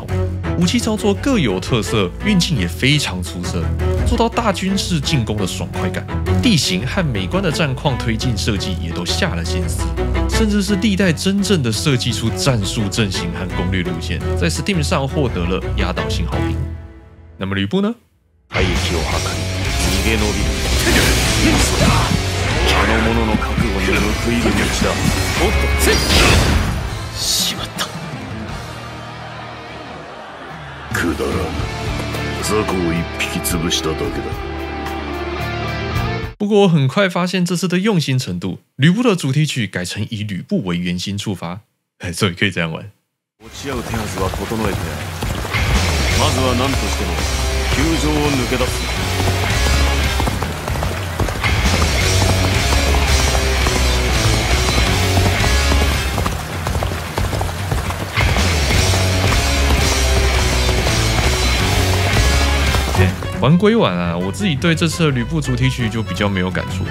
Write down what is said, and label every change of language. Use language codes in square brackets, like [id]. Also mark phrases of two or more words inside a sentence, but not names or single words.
[zh] 武器操作各有特色，运镜也非常出色，做到大军事进攻的爽快感。地形和美观的战况推进设计也都下了心思，甚至是历代真正的设计出战术阵型和攻略路线，在 Steam 上获得了压倒性好评。那么吕布呢？ [ja] 排気を図り逃げ延びる。あの者の覚悟に報いる道だ。おっと、しまった。くだらん。雑魚を一匹潰しただけだ。 [zh] 不過我很快發現這次的用心程度，呂布的主題曲改成以呂布為原型出發，所以可以這樣玩。 [ja] 落ち合う手はずは整えてある。まずは何としても球場を抜け出す。 [zh] 玩归玩啊，我自己对这次的吕布主题曲就比较没有感触。